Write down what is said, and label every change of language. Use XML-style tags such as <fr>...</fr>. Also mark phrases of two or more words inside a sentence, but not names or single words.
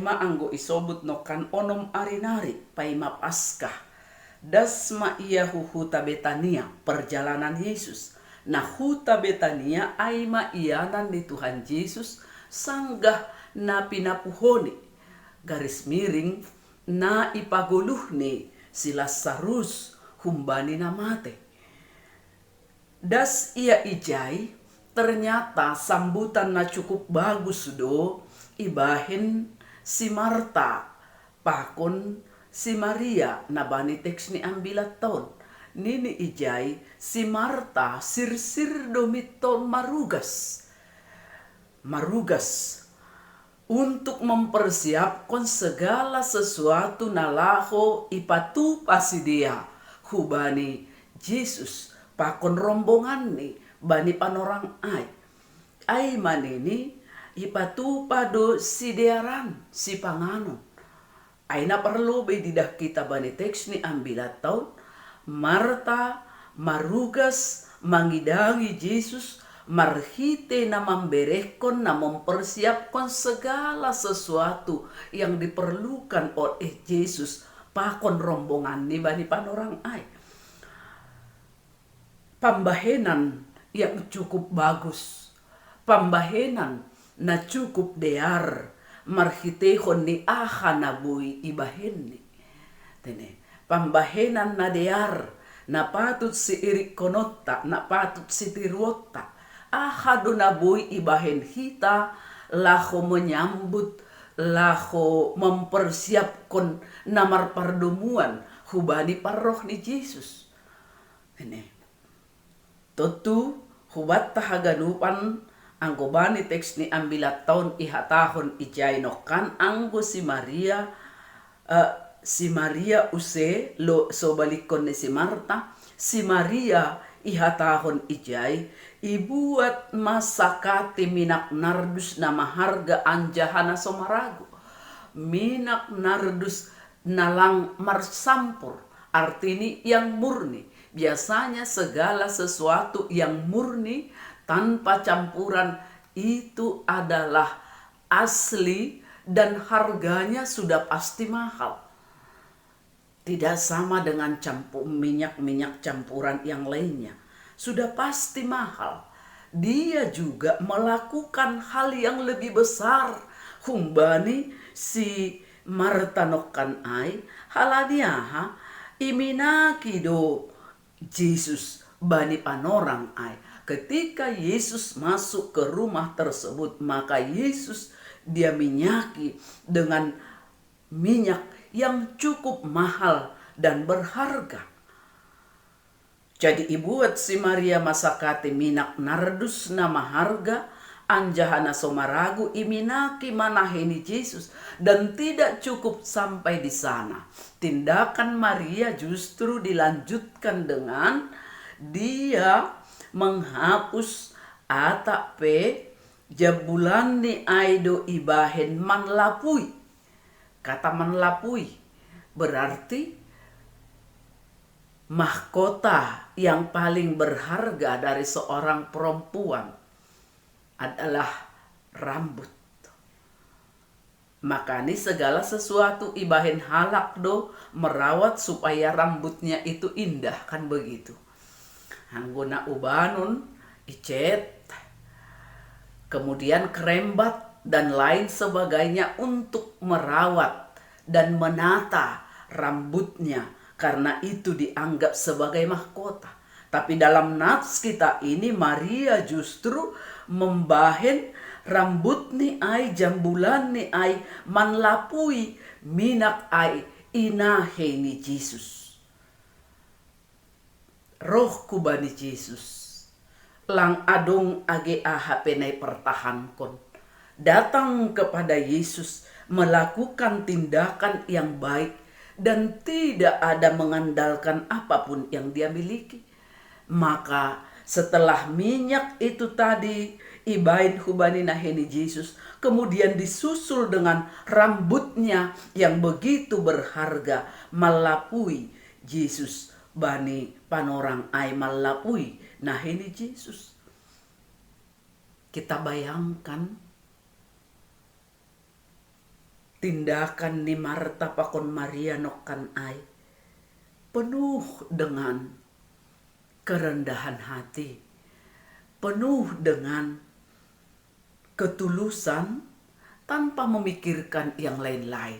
<smr>maanggo isobut no kan onom arinari pay mapaskah das ma iya huhuta Betania perjalanan Yesus na huta Betania ay maiyanan ni Tuhan Yesus sanggah na pinapuhoni garis miring na ipaguluh ni si Lazarus humbani namate. Das ia ijay,</smr> <id>ternyata sambutan</id> <smr>na</smr> <id>cukup bagus</id> <smr>do, ibahin si Marta, pakon si Maria, na bani teks ni ambilat taon. Nini ijay, si Marta sirsir domito marugas. Marugas</smr> <id>untuk mempersiapkan segala sesuatu</id> <smr>na laho ipatupasi dia hubani Jesus pakon rombongan ni bani panorang ai manini ipatu pado si dearan si panganon. Ai na perlu be didah kita bani teks ni ambilat taun Marta marugas mangidangi Yesus marhite na memberekon na</smr> <id>mempersiapkan segala sesuatu yang diperlukan oleh</id> <smr>Yesus pakon rombongan ni bani panorang ai.</smr> <id>Pambahenan yang cukup bagus,</id> <smr>pambahenan na cukup dear marhitehon ni na bui ibahen ni. Tene, pambahenan na dear na patut si irik konotta, na patut si tiruotta. Ahado na bui ibahen hita, laho menyambut, laho mempersiapkan namar pardumuan hubani paroh ni Yesus. Ini. Tentu hubat tahaganupan anggo bani teks ni ambilat tahun ihatahon ijainokan anggo si Maria use lo so balikon ni si Marta, si Maria ihatahon ijai ibuat masakati minak nardus na maharga anjahana somaragu. Minak nardus nalang marsampur, artini</smr> <id>yang murni. Biasanya segala sesuatu yang murni tanpa campuran itu adalah asli dan harganya sudah pasti mahal. Tidak sama dengan minyak-minyak campuran yang lainnya. Sudah pasti mahal. Dia juga melakukan hal yang lebih besar.</id> <smr>Humbani si Marta nokkan ai haladiaha iminaki do Yesus bani panorang ai.</smr> <id>Ketika Yesus masuk ke rumah tersebut, maka Yesus dia minyaki dengan minyak yang cukup mahal dan berharga.</id> <smr>Jadi ibuat si Maria masakati minak nardus nama harga anjahana somaragu iminaki manaheni Yesus,</smr> <id>dan tidak cukup sampai di sana. Tindakan Maria justru dilanjutkan dengan dia menghapus</id> <smr>atape jabulan ni aido ibahen manlapui.</smr> <id>Kata manlapui berarti mahkota yang paling berharga dari seorang perempuan adalah rambut. Makanya segala sesuatu</id> <smr>ibahen halak do</smr> <id>merawat supaya rambutnya itu indah, kan begitu. Anggona ubanun, icet, kemudian krembat dan lain sebagainya untuk merawat dan menata rambutnya, karena itu dianggap sebagai mahkota. Tapi dalam nats kita ini Maria justru membahen rambut</id> <smr>ni ai, jambulan ni ai, manlapui minak ai inahe ni</smr> <id>Yesus.</id> <smr>Roh kubani Yesus lang adong age aha penai pertahankon,</smr> <id>datang kepada Yesus melakukan tindakan yang baik dan tidak ada mengandalkan apapun yang dia miliki. Maka setelah minyak itu tadi</id> <smr>ibain hubani naheni</smr> <id>Yesus, kemudian disusul dengan rambutnya yang begitu berharga,</id> <smr>malapui Yesus bani panorang ai malapui naheni Yesus.</smr> <id>Kita bayangkan tindakan</id> <smr>ni Marta pakon Maria nokkan ai</smr> <id>penuh dengan kerendahan hati, penuh dengan ketulusan tanpa memikirkan yang lain-lain.</id>